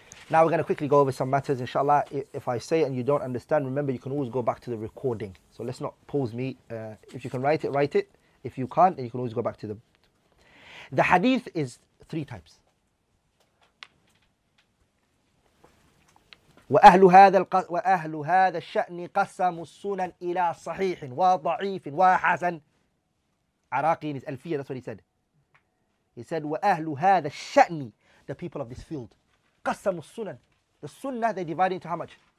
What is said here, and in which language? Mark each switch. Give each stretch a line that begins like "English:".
English: Now we're going to quickly go over some matters, inshallah. If I say it and you don't understand, remember you can always go back to the recording. So let's not pause me. If you can write it, write it. If you can't, then you can always go back to the hadith is 3 types.
Arabic: وأهل هذا الشأن قسموا السنن إلى صحيح وضعيف وحسن.
English: Iraqi in his Alfiyah, that's what he said. He said,
Arabic: وأهل هذا الشأن,
English: the people of this field.
Arabic: قسموا السنن.
English: The sunnah they divide into how much?